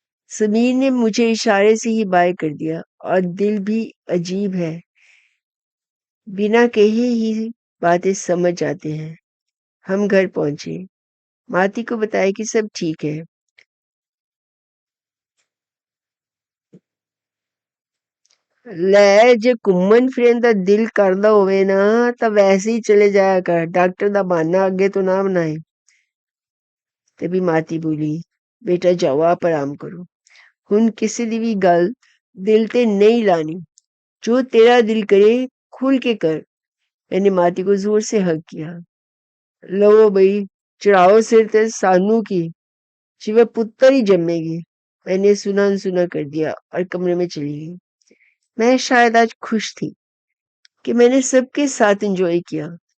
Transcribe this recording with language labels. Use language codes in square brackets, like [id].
[hi] समीर ने मुझे इशारे से ही बाय कर दिया और दिल भी अजीब है, बिना कहे ही बातें समझ जाते हैं। हम घर पहुंचे। माती को बताया कि सब ठीक है। [pa] ਲੈ ਜੇ ਘੁੰਮਣ ਫਿਰਨ ਦਾ ਦਿਲ ਕਰਦਾ ਹੋਵੇ ਨਾ ਤਾਂ ਵੈਸੇ ਹੀ ਚਲੇ ਜਾਇਆ ਕਰ, ਡਾਕਟਰ ਦਾ ਬਹਾਨਾ ਅੱਗੇ ਤੋਂ ਨਾ ਬਣਾਏ। ਤभी ਮਾਤੀ ਬੋਲੀ, ਬੇਟਾ ਜਾਓ ਆਪ ਆਰਾਮ ਕਰੋ, ਹੁਣ ਕਿਸੇ ਦੀ ਵੀ ਗੱਲ ਦਿਲ ਤੇ [hi] नहीं लानी। जो तेरा दिल करे खुल के कर। मैंने माती को जोर से हक किया। [pa] लो बई, चढ़ाओ सिर ते सानू की, शिवे पुत्र ही जन्मेगी। [hi] मैंने सुना अनसुना कर दिया और कमरे में चली गई। मैं शायद आज खुश थी कि मैंने सबके साथ एंजॉय किया।